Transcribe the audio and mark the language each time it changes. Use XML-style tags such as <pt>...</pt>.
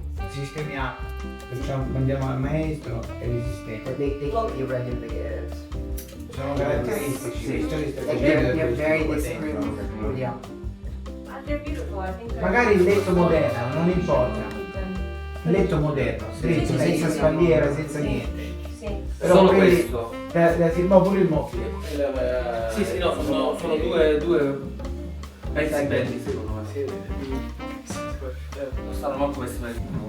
<it>sistemiamo, andiamo al maestro e li sistemiamo. they can be regulated. Sono caratteristici,</it> <en>Like they're very different. Yeah. They're beautiful. I think they're</en> <it>Magari il letto moderno, non importa. Il letto moderno, stretto, senza spalliera, senza niente. Sì. Però Solo quelli- questo. ma pure il mobile. Sì, sì, no, sono due pezzi belli secondo me. Non stanno manco questi belli.</it>